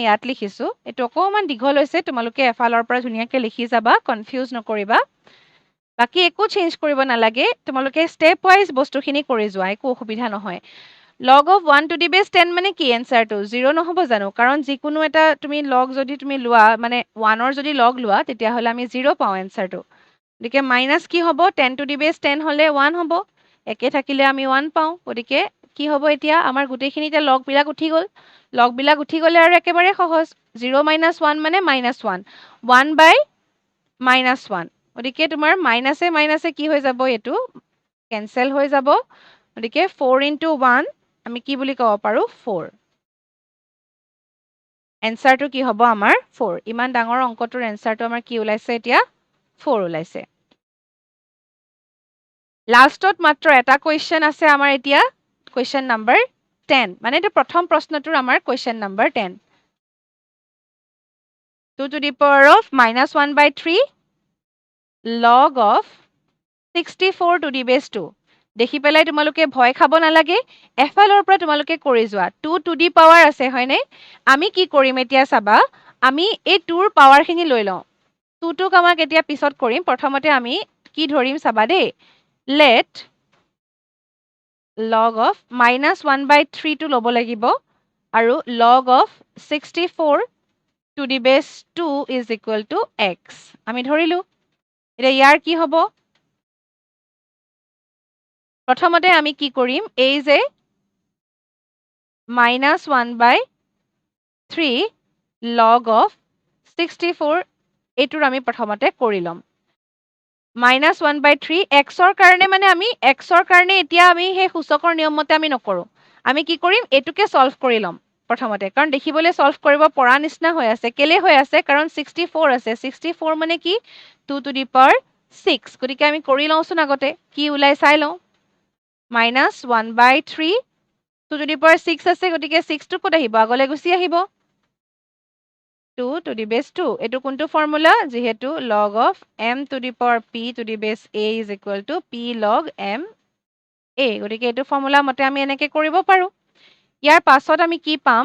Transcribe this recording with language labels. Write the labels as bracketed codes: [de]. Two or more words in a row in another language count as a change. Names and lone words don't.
[as] ইয়াত লিখিছোঁ এইটো অকণমান দীঘল হৈছে তোমালোকে এফালৰ পৰা ধুনীয়াকৈ লিখি যাবা কনফিউজ নকৰিবা বাকী একো চেঞ্জ কৰিব নালাগে তোমালোকে [en] step wise [as] বস্তুখিনি কৰি যোৱা একো অসুবিধা নহয় [en] log of 1 to the base 10 [as] মানে কি এনচাৰটো 0 নহ'ব জানো কাৰণ যিকোনো এটা তুমি লগ যদি তুমি লোৱা মানে 1ৰ যদি লগ লোৱা তেতিয়াহ'লে আমি 0 পাওঁ এনচাৰটো গতিকে মাইনাছ কি হ'ব [en] 10 to the base 10 [as] হ'লে 1 হ'ব একে থাকিলে আমি 1 পাওঁ গতিকে কি হ'ব এতিয়া আমাৰ গোটেইখিনি এতিয়া লগবিলাক উঠি গ'ল লগবিলাক উঠি গ'লে আৰু একেবাৰে সহজ 0 - 1 মানে -1 1/-1 গতিকে তোমাৰ মাইনাছে মাইনাছে কি হৈ যাব এইটো কেনচেল হৈ যাব গতিকে 4 × 1 আমি কি বুলি ক'ব পাৰোঁ 4 এনচাৰটো কি হ'ব আমাৰ 4 ইমান ডাঙৰ অংকটোৰ এনচাৰটো আমাৰ কি ওলাইছে এতিয়া 4 ওলাইছে লাষ্টত মাত্ৰ এটা কুৱেশ্যন আছে আমাৰ এতিয়া [en] question number [as] 10 মানে এইটো প্ৰথম প্ৰশ্নটোৰ আমাৰ [en] question number [as] 10 [en] 2 to the power of -1/3 log of 64 to the base 2 [as] দেখি পেলাই তোমালোকে ভয় খাব নালাগে এফালৰ পৰা তোমালোকে কৰি যোৱা [en] 2 to the power [as] আছে হয়নে আমি কি কৰিম এতিয়া চাবা আমি এই 2ৰ পাৱাৰখিনি লৈ লওঁ 2টোক আমাক এতিয়া পিছত কৰিম প্ৰথমতে আমি কি ধৰিম চাবা দেই let [en] log of -1/3 [as] টো ল'ব লাগিব আৰু [en] log of 64 to the base 2 is equal to x [as] আমি ধৰিলো এতিয়া ইয়াৰ কি হ'ব প্ৰথমতে আমি কি কৰিম এই যে [en] -1/3 log of 64 [as] এইটোৰ আমি প্ৰথমতে কৰি ল'ম -1/3 xৰ কাৰণে মানে আমি xৰ কাৰণে এতিয়া আমি সেই সূচকৰ নিয়ম মতে আমি নকৰো আমি কি কৰিম এইটোকে সলভ কৰি ল'ম প্ৰথমতে কাৰণ দেখিবলৈ সলভ কৰিব পৰা নিচিনা হৈ আছে কেলে হৈ আছে কাৰণ 64 আছে 64 মানে কি [en] 2 to the power 6 [as] গতিকে আমি কৰি লওঁচোন আগতে কি ওলাই চাই লওঁ -1/3 [en] 2 to the power 6 [as] আছে গতিকে 6 টো ক'ত আহিব আগলৈ গুচি আহিব [en] 2 to the base 2 [as] এইটো কোনটো ফৰ্মুলা যেহেতু [en] log of m to the power p to the base a is equal to p log m a [as] গতিকে এইটো ফৰ্মুলা মতে আমি এনেকে কৰিব পাৰো ইয়াৰ পাছত আমি কি পাম